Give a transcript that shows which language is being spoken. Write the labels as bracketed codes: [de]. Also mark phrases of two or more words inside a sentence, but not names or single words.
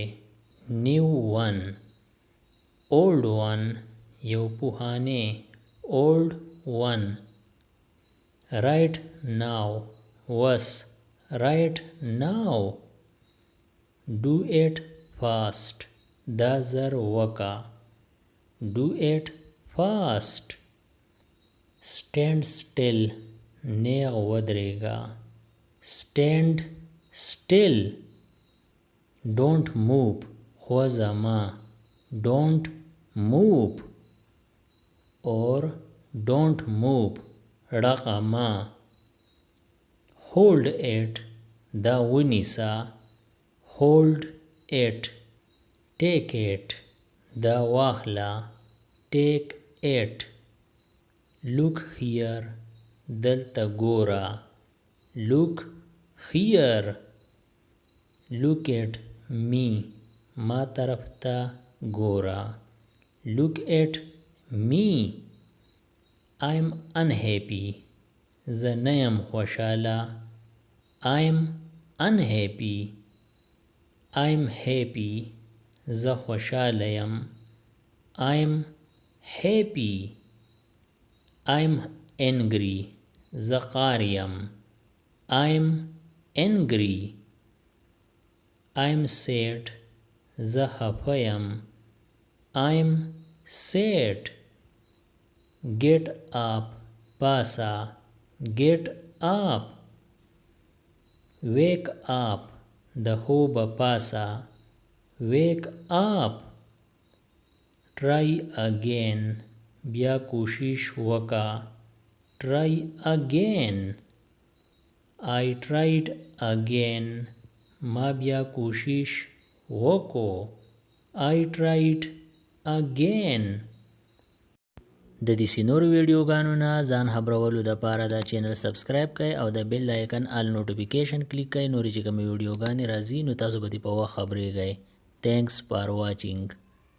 [en] New one. Old one. [ps] یو پوهانه. [en] Old one. Right now. Was. Right now. Do it fast. [ps] دا زر وکا. [en] Do it fast. Stand still. [ps] نیغ ودریگا. [en] Stand still. Don't move. خوزما. Don't move. Or don't move. رقما. Hold it. [ps] دا ونیسا. [en] Hold it. Take it. [ps] دا واخلا. [en] Take it. Look here. [ps] دلتا گورا. [en] Look here. Look at me. [ps] ما طرف تا گورا. [en] Look at me. I'm unhappy. [ps] زه نیم خوشاله. [en] I'm unhappy. I'm happy. [ps] زه خوشاله یم. [en] I'm happy. I'm angry. [ps] زه قار یم. [en] I'm angry. I'm sad. [ps] زه خفه یم. [en] I'm sad. Get up. پاسا. Get up. Wake up. [ps] د خوب پاسا. [en] Wake up. Try again. [ps] بیا کوشش وکا. [en] Try again. I tried again. [ps] ما بیا کوشش وکو. [en] I tried again. [ps] د دې سینور ویډیوګانو نه ځان خبرولو د پاره دا چینل سبسکرایب کړئ او د بیل آیکن آل نوټیفیکیشن کلیک کړئ. نورې چې کومې ویډیوګانې راځي نو تاسو به دې په وخت خبرېږئ. [en] Thanks for watching.